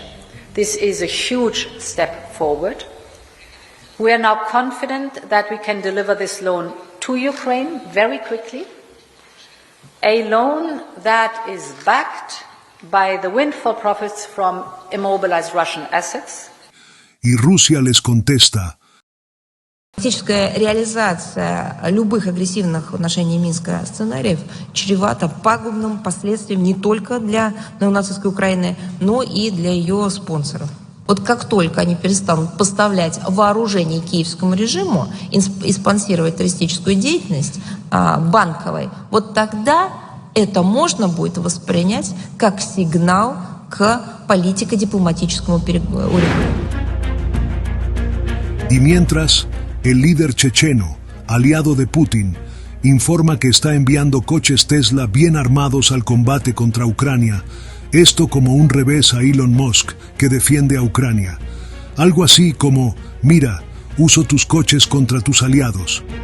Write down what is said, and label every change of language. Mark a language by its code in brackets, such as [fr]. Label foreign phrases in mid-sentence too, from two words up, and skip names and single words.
[en] This is a huge step forward. We are now confident that we can deliver this loan to Ukraine very quickly, a loan that is backed by the windfall profits from immobilized Russian assets. [es] Y Rusia les contesta: [ru] Фактическая реализация любых агрессивных в отношении Минска сценариев чревата пагубным последствием не только для неонацистской Украины, но и для ее спонсоров. Вот как только они перестанут поставлять вооружение киевскому режиму и спонсировать террористическую деятельность банковой, вот тогда это можно будет воспринять как сигнал к политико-дипломатическому урегулированию. [es] Y mientras, el líder checheno, aliado de Putin, informa que está enviando coches Tesla bien armados al combate contra Ucrania. Esto como un revés a Elon Musk, que defiende a Ucrania. Algo así como: mira, uso tus coches contra tus aliados.